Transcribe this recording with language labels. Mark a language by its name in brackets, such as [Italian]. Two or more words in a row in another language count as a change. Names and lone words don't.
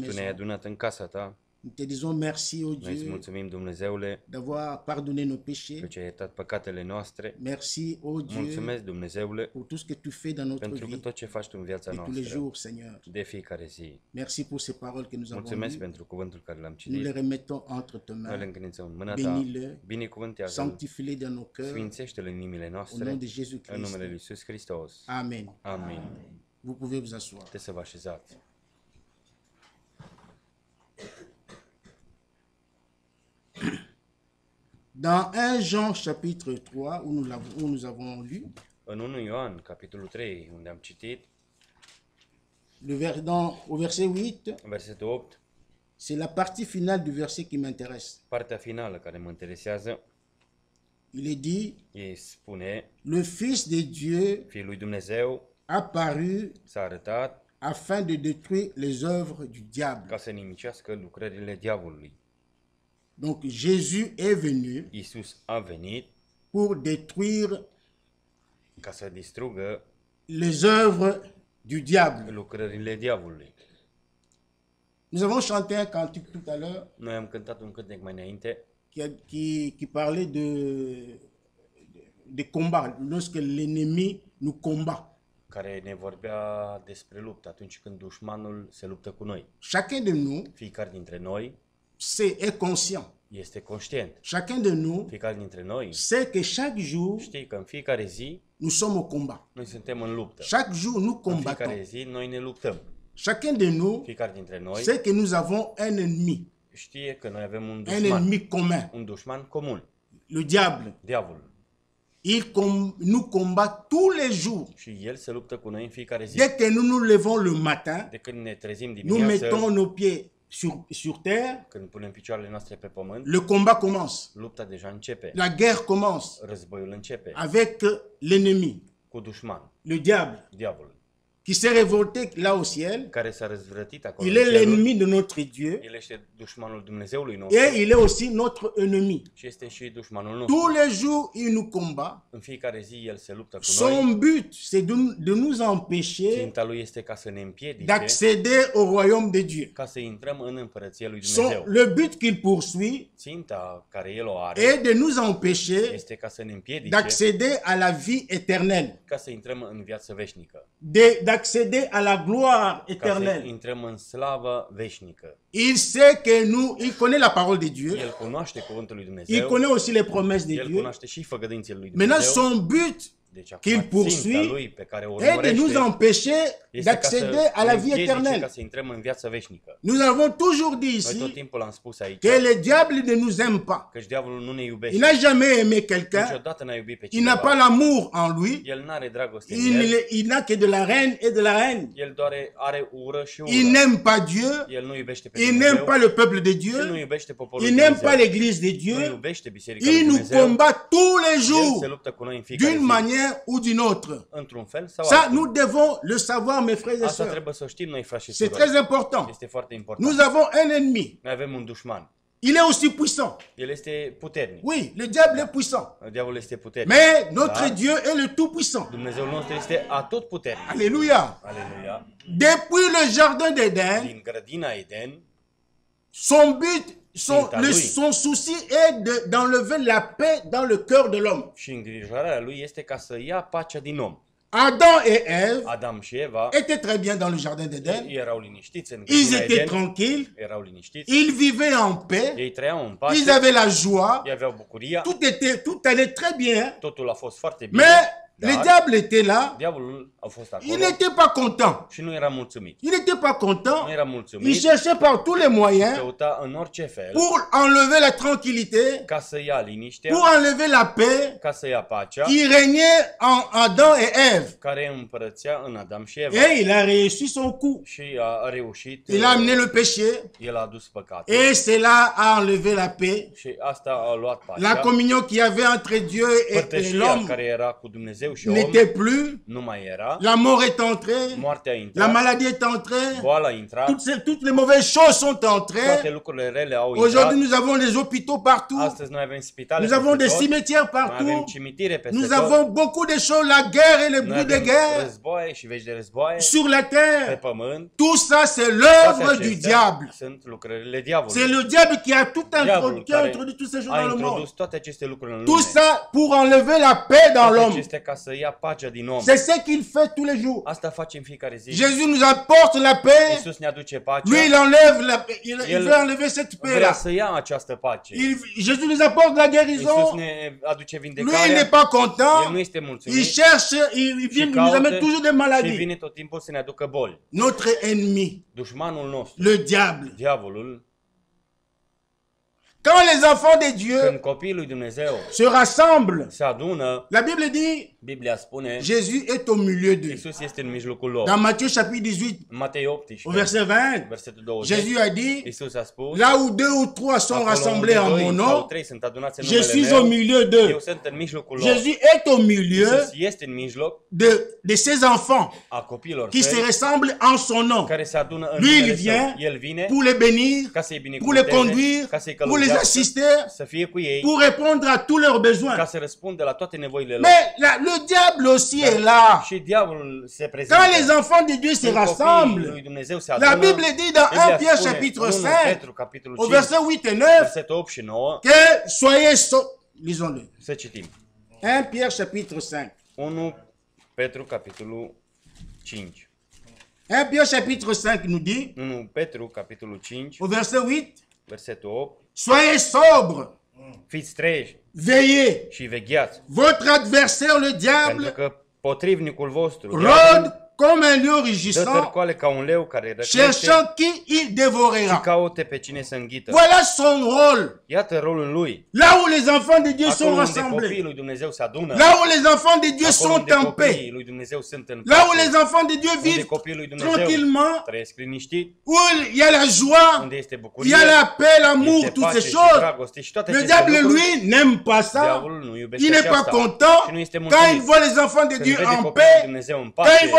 [Romanian] că tu ne-ai [French] maison. [Romanian] adunat în casa ta, [French] Nous te disons merci, ô [Romanian] noi îți [French] Dieu, [Romanian] mulțumim Dumnezeule [French] d'avoir pardonné nos [Romanian] că [French] péchés. [Romanian] ți-ai iertat păcatele noastre, [French] Merci, ô Dieu, [Romanian] mulțumesc Dumnezeule [French] pour tout ce que tu fais dans notre [Romanian] pentru că [French] vie [Romanian] tot ce faci tu în viața [French] de tous les [Romanian] noastră, [French] jours, Seigneur. [Romanian] de fiecare zi. [French] Merci pour ces paroles que nous avons [Romanian] Mulțumesc [French] lues. [Romanian] pentru cuvântul care l-am [French] Nous les [Romanian] citit, [French] remettons entre tes [Romanian] noi le [French] mains. [Romanian] încredințăm în mâna ta, [French] Bénis-le, [Romanian] binecuvântează-l, [French] sanctifie-le dans nos cœurs. [Romanian] sfințește-l în inimile [French] Au [Romanian] noastre, [French] nom de Jésus [Romanian] în numele lui [French] Christ. [Romanian] Iisus Hristos. [French] Amen. [Romanian] Amin. [French] Vous pouvez vous asseoir. [Romanian] Puteți să vă așezați. [French] Dans 1 Jean chapitre 3, où nous avons lu, [Romanian] În 1 Ioan, capitolul 3, unde am citit, [French] au verset 8, [Romanian] versetul 8, [French] c'est la partie finale du verset qui m'intéresse. [Romanian] partea finală care mă interesează, [French] Il est dit, [Romanian] ei spune, [French] le Fils de Dieu [Romanian] Fiul lui Dumnezeu [French] apparu [Romanian] s-a arătat [French] afin de détruire les œuvres du diable. [Romanian] ca să nimicească lucrările diavolului. [French] Donc Jésus est venu [Romanian] Iisus a venit [French] pour détruire [Romanian] ca să distrugă [French] les œuvres du diable. [Romanian] lucrările diavolului. [French] Nous avons chanté un cantique tout à l'heure [Romanian] Noi am cântat un cântec mai înainte [French] qui parlait de combat, lorsque l'ennemi nous combat. [Romanian] care ne vorbea despre luptă atunci când dușmanul se luptă cu noi. [French] Chacun de nous [Romanian] Fiecare dintre noi [French] est conscient. [Romanian] este conștient. [French] Chacun de nous [Romanian] Fiecare dintre noi [French] sait que chaque jour, [Romanian] știe că în fiecare zi [French] nous sommes au combat. [Romanian] noi suntem în luptă. [French] Chaque jour, nous [Romanian] În fiecare [French] combattons. [Romanian] zi noi ne luptăm. [French] Chacun de nous [Romanian] Fiecare dintre noi [French] sait que nous avons un ennemi [Romanian] știe că noi avem un un dușman. [French] ennemi commun, [Romanian] Un dușman comun. [French] le diable. [Romanian] Diavolul. [French] Nous combat tous les jours. [Romanian] Și el se luptă cu noi în fiecare zi. [French] Dès que nous nous levons le matin, [Romanian] De când ne trezim [French] nous [Romanian] dimineața, [French] mettons nos pieds sur terre, [Romanian] când punem picioarele noastre pe pământ, [French] le combat commence. [Romanian] lupta deja începe. [French] La guerre commence [Romanian] Războiul începe [French] avec l'ennemi, [Romanian] cu dușman, [French] le diable, [Romanian] diavolul, [French] qui s'est révolté là au ciel. [Romanian] care s-a răzvrătit acolo [French] Il [Romanian] în [French] est [Romanian] ceruri. [French] l'ennemi de notre Dieu [Romanian] El este dușmanul Dumnezeului nostru [French] et il est aussi notre ennemi. [Romanian] și este și dușmanul nostru. [French] Tous les jours, il nous combat. [Romanian] În fiecare zi el se luptă cu noi. [French] Son but, c'est de nous empêcher [Romanian] Ținta lui este ca să ne împiedice, [French] d'accéder au royaume de Dieu. [Romanian] ca să intrăm în împărăția lui Dumnezeu. [French] Le but qu'il poursuit [Romanian] Ținta care el o are [French] est de nous empêcher [Romanian] este ca să ne împiedice, [French] d'accéder à la vie éternelle, [Romanian] ca să intrăm în viață veșnică, [French] d'accéder à la gloire [Romanian] ca să [French] éternelle. [Romanian] intrăm în slavă veșnică. [French] Il sait que il connaît la parole de Dieu, [Romanian] El cunoaște cuvântul lui [French] il [Romanian] Dumnezeu, [French] connaît aussi les promesses de [Romanian] el [French] Dieu. [Romanian] cunoaște și făgăduințele lui [French] Maintenant, [Romanian] Dumnezeu. [French] son but [Romanian] Deci [French] qu'il [Romanian] acum ținta [French] poursuit [Romanian] lui pe care o [French] est de nous [Romanian] urmărește [French] empêcher [Romanian] este ca să [French] d'accéder à la [Romanian] ne [French] vie [Romanian] împiedice, [French] éternelle. [Romanian] ca să intrăm în viața veșnică. [French] Nous avons toujours dit [Romanian] Noi tot [French] ici [Romanian] timpul am spus aici [French] que le diable ne nous aime pas. [Romanian] că diavolul nu ne [French] Il [Romanian] iubește. [French] n'a jamais aimé quelqu'un, [Romanian] Niciodată n-a iubit pe [French] il n'a pas [Romanian] cineva. [French] l'amour en lui, [Romanian] El n-are dragoste în el. [French] il n'a que de la reine et de la reine. [Romanian] El doar are ură și ură. [French] Il n'aime pas Dieu, [Romanian] El nu iubește pe [French] il [Romanian] Dumnezeu. [French] n'aime pas le peuple de [Romanian] El nu [French] Dieu, [Romanian] iubește poporul [French] il [Romanian] lui [French] n'aime pas [Romanian] Dumnezeu. [French] l'église de [Romanian] Nu [French] Dieu, [Romanian] iubește biserica lui [French] il nous [Romanian] Dumnezeu. [French] combat tous les [Romanian] El se [French] jours, [Romanian] luptă cu noi în fiecare [French] d'une [Romanian] zi. [French] manière ou d'une autre. [Romanian] Într-un fel sau [French] Ça, [Romanian] altul. [French] nous devons le savoir, mes frères et [Romanian] Asta [French] sœurs. [Romanian] trebuie să o știm noi, frați și [French] C'est [Romanian] surori. [French] très important. [Romanian] Este foarte important. [French] Nous avons un ennemi. [Romanian] Noi avem un dușman. [French] Il est aussi puissant. [Romanian] El este puternic. [French] Oui, le diable est puissant. [Romanian] Diavolul este puternic. [French] Mais notre [Romanian] Da? [French] Dieu est le Tout-Puissant. [Romanian] Dumnezeul nostru este atotputernic. [French] Alléluia. [Romanian] Aleluia. [French] Depuis le jardin d'Éden, [Romanian] Din grădina Eden, [French] son but, [Romanian] Ținta lui. [French] son souci est d'enlever la paix dans le cœur de l'homme. [Romanian] și îngrijorarea lui este ca să ia pacea din om. [French] Adam et Ève [Romanian] Adam și Eva [French] étaient très bien dans le jardin d'Éden. [Romanian] erau liniștiți în [French] Ils [Romanian] grădina [French] étaient [Romanian] Eden. [French] tranquilles. [Romanian] Erau liniștiți. [French] Ils vivaient en paix. [Romanian] Ei trăiau în [French] Ils [Romanian] pace. [French] avaient la joie. [Romanian] Ei aveau bucuria. [French] Tout allait très bien. [Romanian] Totul a fost foarte bine. [French] Mais le [Romanian] Dar [French] diable était là. [Romanian] diavolul a fost [French] Il [Romanian] acolo [French] n'était pas content. [Romanian] și nu era mulțumit. [French] Il n'était pas content. [Romanian] Nu era [French] Il [Romanian] mulțumit. [French] cherchait par tous les moyens [Romanian] Căuta în orice fel [French] pour enlever la tranquillité, [Romanian] ca să ia liniștea, [French] pour enlever la paix [Romanian] ca să ia pacea [French] qui régnait en Adam et Ève. [Romanian] care împărățea în Adam și Eva. [French] Et il a réussi son coup. [Romanian] Și a reușit. [French] Il a amené le péché [Romanian] El a adus păcatul. [French] et cela a enlevé la paix. [Romanian] Și asta a luat [French] La [Romanian] pacea. [French] communion qu'il y avait entre Dieu et [Romanian] Părtășia [French] l'homme [Romanian] care era cu Dumnezeu și om [French] n'était plus. [Romanian] nu mai era. [French] La mort est entrée. [Romanian] Moartea a [French] La [Romanian] intrat. [French] maladie est entrée. [Romanian] Boala a intrat. [French] Toutes les mauvaises choses sont [Romanian] Toate [French] entrées. [Romanian] lucrurile rele au intrat. [French] Aujourd'hui, nous avons des hôpitaux partout. [Romanian] Astăzi noi avem spitale [French] Nous avons [Romanian] peste [French] des [Romanian] tot. [French] cimetières [Romanian] Mai avem [French] partout. [Romanian] cimitire peste [French] Nous [Romanian] tot. [French] avons beaucoup de choses, la guerre et les [Romanian] Noi [French] bruits de [Romanian] avem [French] guerre [Romanian] războaie și vești de războaie [French] sur la [Romanian] pe [French] terre. [Romanian] pământ. [French] Tout ça, c'est [Romanian] Toate [French] l'œuvre du [Romanian] acestea [French] diable. [Romanian] sunt lucrările [French] C'est [Romanian] diavolului. [French] le diable qui a tout [Romanian] Diavolul [French] qui a [Romanian] care [French] introduit toutes ces choses [Romanian] a [French] dans le monde. [Romanian] introdus toate aceste lucruri în [French] Tout [Romanian] lume. [French] ça pour enlever la paix dans [Romanian] Toate [French] l'homme. [Romanian] acestea ca să ia pacea din om. [French] C'est ce qu'il fait tous les jours. [Romanian] Asta facem fiecare zi. [French] Jésus nous apporte la paix. [Romanian] Iisus ne aduce pacea. [French] Lui, il enlève la paix. Il [Romanian] El [French] veut enlever cette [Romanian] Vrea [French] paix-là. [Romanian] să ia această pace. [French] Jésus nous apporte la [Romanian] Iisus [French] guérison. [Romanian] ne aduce [French] Lui, il [Romanian] vindecarea. [French] n'est pas [Romanian] El nu [French] content. [Romanian] este [French] Il [Romanian] mulțumit. [French] cherche, il vient nous amène toujours des [Romanian] și [French] maladies. [Romanian] vine tot timpul să ne aducă boli. [French] Notre ennemi, [Romanian] Dușmanul nostru, [French] le diable. [Romanian] diavolul, [French] Quand les enfants de Dieu [Romanian] când copiii lui Dumnezeu [French] se rassemblent, [Romanian] se adună, [French] la Bible dit, [Romanian] Biblia spune, [French] Jésus est au milieu d'eux. [Romanian] Iisus este în mijlocul lor. [French] Dans Matthieu chapitre 18, [Romanian] În Matei [French] au [Romanian] 18, [French] verset 20, [Romanian] versetul 20, [French] Jésus a dit, [Romanian] Iisus a spus, [French] là où deux ou trois sont [Romanian] acolo [French] rassemblés [Romanian] unde [French] en [Romanian] doi [French] mon [Romanian] sau [French] nom, [Romanian] trei sunt adunați în [French] je [Romanian] numele [French] suis au [Romanian] meu, [French] milieu [Romanian] eu [French] d'eux. [Romanian] sunt în mijlocul lor. [French] Jésus est au milieu [Romanian] Iisus este în mijloc [French] de ses enfants [Romanian] a copiilor [French] qui se [Romanian] săi [French] ressemblent en son nom. [Romanian] care se adună în [French] Lui, il [Romanian] numele [French] vient [Romanian] său. El vine [French] pour les bénir, [Romanian] ca să-i [French] pour les [Romanian] binecuvânteze, [French] conduire, [Romanian] ca să-i [French] pour les [Romanian] călăuzească, [French] assister, [Romanian] să fie cu ei, [French] pour répondre à tous leurs [Romanian] ca [French] besoins. [Romanian] să răspundă la toate nevoile lor. [French] Mais le diable aussi est là. [Romanian] Și diavolul se prezintă. [French] Quand les enfants de Dieu se [Romanian] Când copiii [French] rassemblent, [Romanian] lui Dumnezeu se [French] la [Romanian] adună, [French] Bible dit dans 1 [Romanian] Biblia [French] Pierre [Romanian] spune, [French] chapitre [Romanian] 1 [French] 5, [Romanian] Petru, capitolul [French] au [Romanian] 5, [French] verset 8 et 9, [Romanian] versetul 8 și 9, [French] que soyez sauvés. Lisons-le. [Romanian] să citim. [French] 1 Pierre chapitre 5. [Romanian] 1 Petru, capitolul 5. [French] 1 Pierre chapitre 5 nous dit, [Romanian] 1 Petru, capitolul 5, [French] au verset 8, [Romanian] versetul 8, [French] soyez sobres, [Romanian] fiți treji [French] veillez. [Romanian] și vegheați, [French] Votre adversaire, le [Romanian] pentru [French] diable, [Romanian] că potrivnicul vostru [French] rôde comme un lion [Romanian] dă [French] rugissant, [Romanian] tărcoale ca un leu care răcnește [French] cherchant qui il [Romanian] și [French] dévorera. [Romanian] caute pe cine să înghită. [French] Voilà son rôle. [Romanian] Iată rolul lui. [French] Là où les enfants de Dieu [Romanian] Acolo [French] sont [Romanian] unde [French] rassemblés, [Romanian] copiii lui Dumnezeu se adună, [French] là où les enfants de Dieu [Romanian] acolo [French] sont [Romanian] unde [French] en [Romanian] copiii [French] paix, [Romanian] lui Dumnezeu sunt în [French] là où [Romanian] pace, [French] les enfants de Dieu [Romanian] unde [French] vivent [Romanian] copiii lui Dumnezeu [French] tranquillement, [Romanian] trăiesc liniștit, [French] où il y a la joie, [Romanian] unde este [French] il [Romanian] bucurie, [French] y a la paix, l'amour, [Romanian] este [French] toutes [Romanian] pace [French] ces [Romanian] și [French] choses. [Romanian] dragoste și toate [French] Le [Romanian] aceste [French] diable, [Romanian] lucruri. [French] lui, n'aime pas ça. [Romanian] Diavolul nu [French] Il [Romanian] iubește [French] n'est pas [Romanian] aceasta [French] content [Romanian] și nu este [French] quand il [Romanian] mulțumit. [French] voit les enfants de [Romanian] Când [French] Dieu [Romanian] vede [French] en [Romanian] copiii lui [French] paix, [Romanian] Dumnezeu în [French] quand il voit [Romanian] pace, [French] les